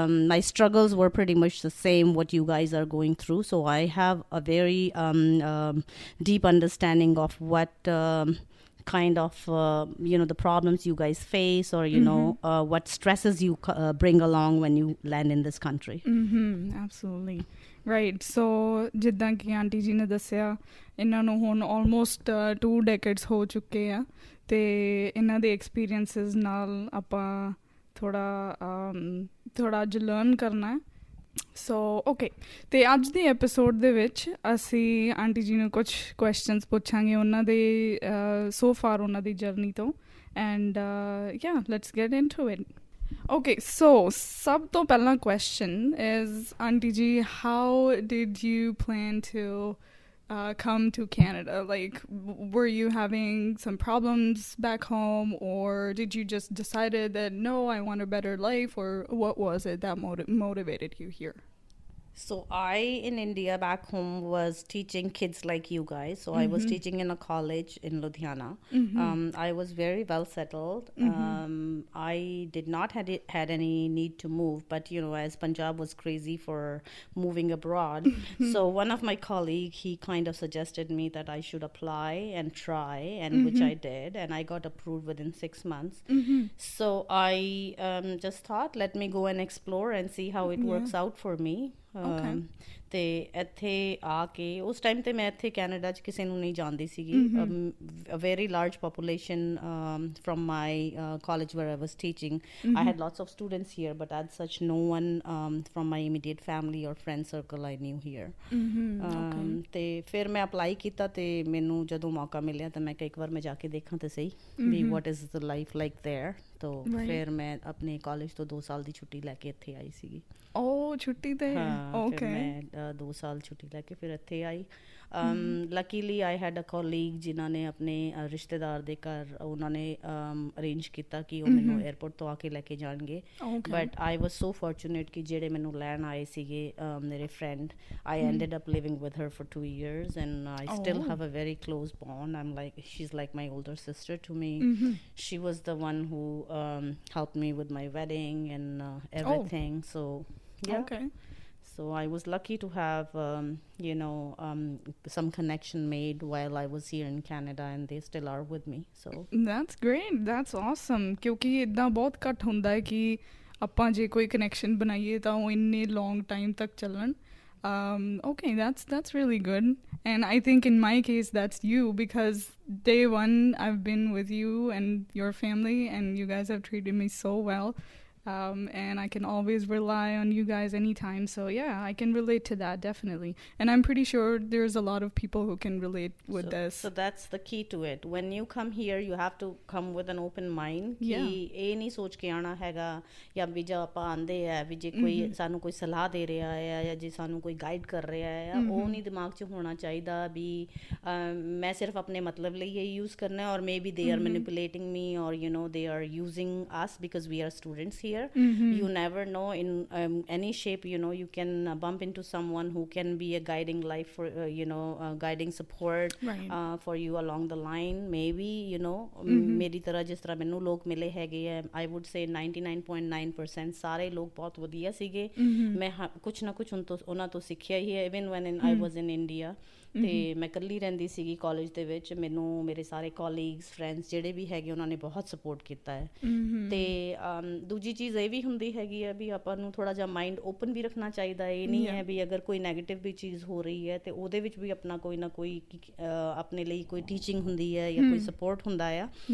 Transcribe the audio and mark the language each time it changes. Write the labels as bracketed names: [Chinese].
[English] My struggles were pretty much the same what you guys are going through so I have a very deep understanding of what kind of the problems you guys face or what stresses you bring along when you land in this country. Absolutely. Right. [Punjabi] So ਜਿੱਦਾਂ ਕਿ aunty ਜੀ ਨੇ ਦੱਸਿਆ ਇਹਨਾਂ ਨੂੰ ਹੁਣ almost 2 ਡੈਕੇਡਸ ਹੋ ਚੁੱਕੇ ਆ ਤੇ ਇਹਨਾਂ ਦੇ ਐਕਸਪੀਰੀਐਂਸਸ ਨਾਲ ਆਪਾਂ ਥੋੜਾ ਅੱਜ ਲਰਨ ਕਰਨਾ ਹੈ ਸੋ ਓਕੇ ਅਤੇ ਅੱਜ ਦੇ ਐਪੀਸੋਡ ਦੇ ਵਿੱਚ ਅਸੀਂ ਆਂਟੀ ਜੀ ਨੂੰ ਕੁਛ ਕੁਐਸਚਨਸ ਪੁੱਛਾਂਗੇ ਉਹਨਾਂ ਦੇ [English] so far [Punjabi] ਉਹਨਾਂ ਦੀ ਜਰਨੀ ਤੋਂ [English] and yeah let's get into it Okay, so [Punjabi] sab to pehla [English] question is, Auntie Ji, how did you plan to come to Canada? Like, were you having some problems back home, or did you just decided that, no, I want a better life, or what was it that motivated you here? So I, in India, back home, was teaching kids like you guys. So I was teaching in a college in Ludhiana. I was very well settled. I did not had any need to move, but as Punjab was crazy for moving abroad, so one of my colleague, he kind of suggested me that I should apply and try, and which I did, and I got approved within 6 months. So I just thought, let me go and explore and see how it works out for me. [Punjabi] ਤੇ ਇੱਥੇ ਆ ਕੇ ਉਸ time 'ਤੇ ਮੈਂ ਇੱਥੇ Canada 'ਚ ਕਿਸੇ ਨੂੰ ਨਹੀਂ ਜਾਣਦੀ ਸੀਗੀ [English] a very large population from my college where I was teaching I had lots of students here but at such no one from my immediate family or friend circle I knew here [Punjabi] ਅਤੇ ਫਿਰ ਮੈਂ ਅਪਲਾਈ ਕੀਤਾ ਅਤੇ ਮੈਨੂੰ ਜਦੋਂ ਮੌਕਾ ਮਿਲਿਆ ਤਾਂ ਮੈਂ ਕਿਹਾ ਇੱਕ ਵਾਰ ਮੈਂ ਜਾ ਕੇ ਦੇਖਾਂ ਤਾਂ ਸਹੀ ਵੀ [English] what is the life like there [Punjabi] ਤੋ ਫਿਰ ਮੈਂ ਆਪਣੇ ਕਾਲਜ ਤੋਂ 2 ਸਾਲ ਦੀ ਛੁੱਟੀ ਲੈ ਕੇ ਇੱਥੇ ਆਈ ਸੀਗੀ ਛੁੱਟੀ ਤੇ ਫਿਰ ਮੈਂ 2 ਸਾਲ ਛੁੱਟੀ ਲੈ ਕੇ ਫਿਰ ਇੱਥੇ ਆਈ [English] luckily I had a colleague [Punjabi] ਜਿਨ੍ਹਾਂ ਨੇ ਆਪਣੇ ਰਿਸ਼ਤੇਦਾਰ ਦੇ ਘਰ ਉਹਨਾਂ ਨੇ ਅਰੇਂਜ ਕੀਤਾ ਕਿ ਉਹ ਮੈਨੂੰ ਏਅਰਪੋਰਟ ਤੋਂ ਆ ਕੇ ਲੈ ਕੇ ਜਾਣਗੇ [English] but I was so fortunate [Punjabi] ਕਿ ਜਿਹੜੇ ਮੈਨੂੰ ਲੈਣ ਆਏ ਸੀਗੇ ਮੇਰੇ friend [English] I ended up living with her for 2 years and I still have a very close bond. She's like my older sister to me. She was the one who helped me with my wedding and everything. So yeah. Okay. So I was lucky to have, some connection made while I was here in Canada, and they still are with me. So that's great. That's awesome. [Punjabi] ਕਿਉਂਕਿ ਇੱਦਾਂ ਬਹੁਤ ਘੱਟ ਹੁੰਦਾ ਹੈ ਕਿ ਆਪਾਂ ਜੇ ਕੋਈ ਕਨੈਕਸ਼ਨ ਬਣਾਈਏ ਤਾਂ ਉਹ ਇੰਨੇ ਲੌਂਗ ਟਾਈਮ ਤੱਕ ਚੱਲਣ. [English] Okay, that's really good. And I think in my case that's you because day one I've been with you and your family and you guys have treated me so well. And I can always rely on you guys anytime. So yeah, I can relate to that definitely. And I'm pretty sure there's a lot of people who can relate with this. So that's the key to it. When you come here, you have to come with an open mind. Yeah. [Punjabi] कि ਇਹ ਨਹੀਂ ਸੋਚ ਕੇ ਆਉਣਾ ਹੈਗਾ ਜਾਂ ਵੀ ਜੇ ਆਪਾਂ ਆਉਂਦੇ ਆ ਵੀ ਜੇ ਕੋਈ ਸਾਨੂੰ ਕੋਈ ਸਲਾਹ ਦੇ ਰਿਹਾ ਹੈ ਜਾਂ ਜੇ ਸਾਨੂੰ ਕੋਈ ਗਾਈਡ ਕਰ ਰਿਹਾ ਹੈ ਉਹ ਨਹੀਂ ਦਿਮਾਗ 'ਚ ਹੋਣਾ ਚਾਹੀਦਾ ਵੀ ਮੈਂ ਸਿਰਫ ਆਪਣੇ ਮਤਲਬ ਲਈ ਇਹ ਯੂਜ਼ ਕਰਨਾ ਔਰ [English] Maybe they are manipulating me or they are using us because we are students here. You never know in any shape you can bump into someone who can be a guiding life for guiding support for you along the line maybe [Punjabi] ਮੇਰੀ ਤਰ੍ਹਾਂ ਜਿਸ ਤਰ੍ਹਾਂ ਮੈਨੂੰ ਲੋਕ ਮਿਲੇ ਹੈਗੇ ਆ [English] I would say 99.9% [Punjabi] ਸਾਰੇ ਲੋਕ ਬਹੁਤ ਵਧੀਆ ਸੀਗੇ ਮੈਂ ਕੁਛ ਨਾ ਕੁਛ ਉਹਨਾਂ ਤੋਂ ਸਿੱਖਿਆ ਹੀ ਹੈ [English] even when I was in India [Punjabi] ਤੇ ਮੈਂ ਇਕੱਲੀ ਰਹਿੰਦੀ ਸੀਗੀ ਕਾਲਜ ਦੇ ਵਿੱਚ। ਮੈਨੂੰ ਮੇਰੇ ਸਾਰੇ ਕੋਲੀਗਸ ਫਰੈਂਡਸ ਜਿਹੜੇ ਵੀ ਹੈਗੇ ਉਹਨਾਂ ਨੇ ਬਹੁਤ ਸਪੋਰਟ ਕੀਤਾ ਹੈ। ਤੇ ਦੂਜੀ ਚੀਜ਼ ਇਹ ਵੀ ਹੁੰਦੀ ਹੈਗੀ ਹੈ ਵੀ ਆਪਾਂ ਨੂੰ ਥੋੜ੍ਹਾ ਜਿਹਾ ਮਾਈਂਡ ਓਪਨ ਵੀ ਰੱਖਣਾ ਚਾਹੀਦਾ। ਇਹ ਨਹੀਂ ਹੈ ਵੀ ਅਗਰ ਕੋਈ ਨੈਗੇਟਿਵ ਵੀ ਚੀਜ਼ ਹੋ ਰਹੀ ਹੈ ਤੇ ਉਹਦੇ ਵਿੱਚ ਵੀ ਆਪਣਾ ਕੋਈ ਨਾ ਕੋਈ ਆਪਣੇ ਲਈ ਕੋਈ ਟੀਚਿੰਗ ਹੁੰਦੀ ਹੈ ਜਾਂ ਕੋਈ ਸਪੋਰਟ ਹੁੰਦਾ ਆ।